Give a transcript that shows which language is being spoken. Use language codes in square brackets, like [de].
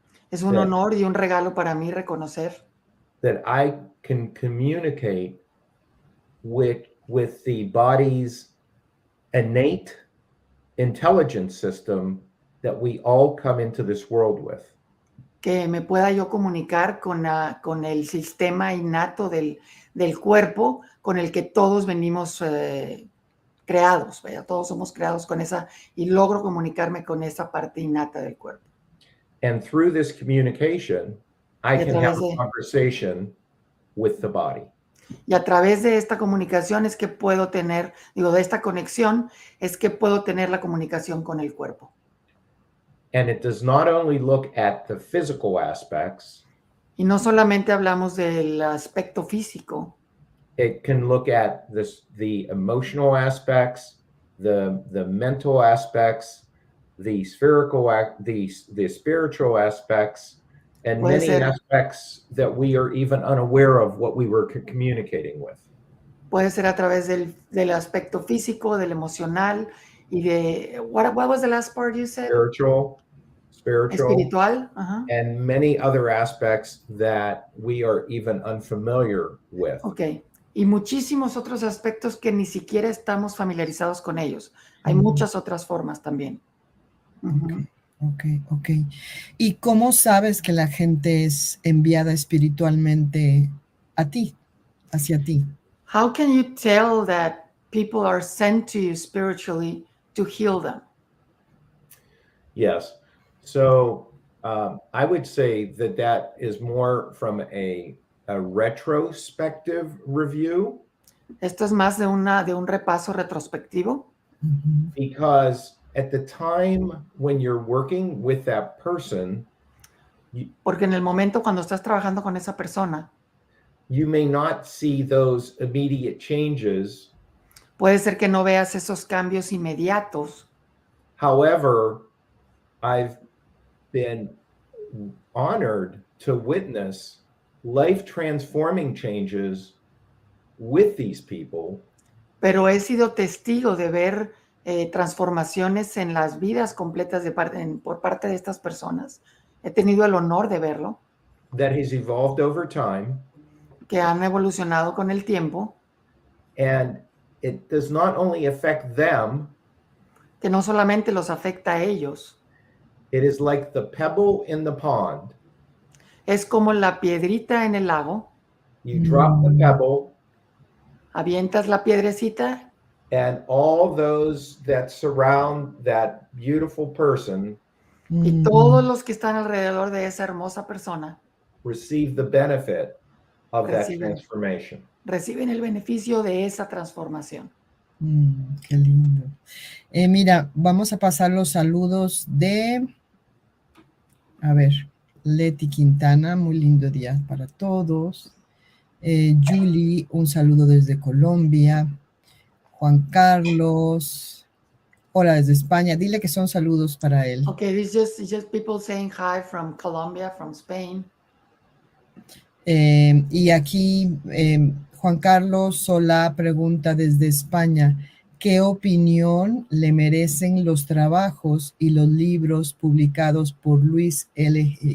[es] es un honor y un regalo para mí reconocer [en] that I can communicate with the body's innate intelligence system that we all come into this world with. [es] que me pueda yo comunicar con el sistema innato del cuerpo con el que todos venimos creados, ¿verdad? Todos somos creados con esa, y logro comunicarme con esa parte innata del cuerpo. [en] And through this communication, I [es] Y a [en] can have [es] través [en] a conversation with the body. [es] Y a través de esta comunicación es que puedo tener, de esta conexión, es que puedo tener la comunicación con el cuerpo. [en] And it does not only look at the physical aspects, [es] Y no solamente hablamos del aspecto físico, [en] it can look at the emotional aspects, the mental aspects, the the spiritual aspects, and [es] Puede [en] many [es] ser, [en] aspects that we are even unaware of what we were communicating with. [es] puede ser a través del aspecto físico, del emocional y de, [en] what was the last part you said? Spiritual, [es] Espiritual. Ajá. [en] and many other aspects that we are even unfamiliar with. Ok. [es] Y muchísimos otros aspectos que ni siquiera estamos familiarizados con ellos. Hay muchas otras formas también. Ujú. [en] Ok. [es] ¿Y cómo sabes que la gente es enviada espiritualmente a ti, hacia ti? [en] How can you tell that people are sent to you spiritually to heal them? Yes. So I would say that is more from a retrospective review, [es] Esto es más de un repaso retrospectivo, [en] because at the time when you're working with that person, [es] porque en el momento cuando estás trabajando con esa persona, [en] you may not see those immediate changes. [es] puede ser que no veas esos cambios inmediatos. [en] However, I've been honored to witness life-transforming changes with these people. [es] Pero he sido testigo de ver transformaciones en las vidas completas por parte de estas personas. He tenido el honor de verlo, [en] That has evolved over time, [es] que han evolucionado con el tiempo, [en] and it does not only affect them, [es] que no solamente los afecta a ellos, [en] it is like the pebble in the pond. [es] es como la piedrita en el lago, [en] You drop the pebble, [es] avientas la piedrecita [en] and all those that surround that beautiful person [es] y todos los que están alrededor de esa hermosa persona [en] receive the benefit of that [es] Reciben. [en] transformation. [es] reciben el beneficio de esa transformación. Qué lindo. Mira, vamos a pasar los saludos de, a ver, Leti Quintana, muy lindo día para todos. Julie, un saludo desde Colombia. Juan Carlos, hola desde España. Dile que son saludos para él. [en] Okay, it's just people saying hi from Colombia, from Spain. [es] Y aquí Juan Carlos Solá pregunta desde España, ¿qué opinión le merecen los trabajos y los libros publicados por Luis L.